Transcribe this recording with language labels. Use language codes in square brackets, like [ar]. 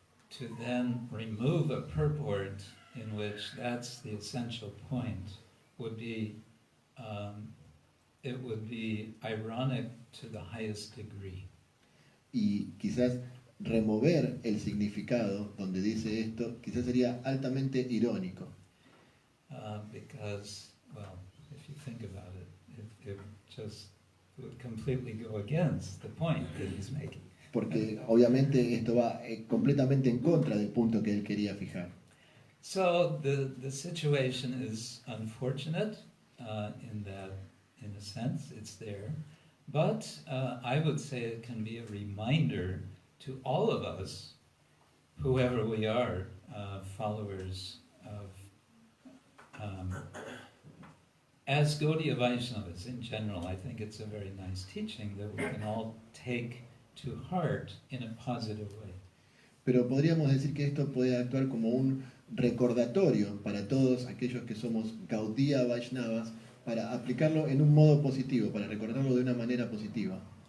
[en] to then remove a purport in which that's the essential point would be, it would be ironic to the highest degree. [es] Y quizás remover el significado donde dice esto, quizás sería altamente irónico. [en] Because, well, if you think about it, it just would completely go against the point that he's making. [es] Porque obviamente esto va completamente en contra del punto que él quería fijar. [en] So the situation is unfortunate in that, in a sense, it's there. But I would say it can be a reminder to all of us, whoever we are, followers of, as Gaudiya Vaishnavas in general, I think it's a very nice teaching that we can all take to heart in a positive way. [es] Pero podríamos decir que esto puede actuar como un recordatorio para todos aquellos que somos Gaudiya Vaishnavas, para aplicarlo en un modo positivo, para recordarlo de una manera positiva.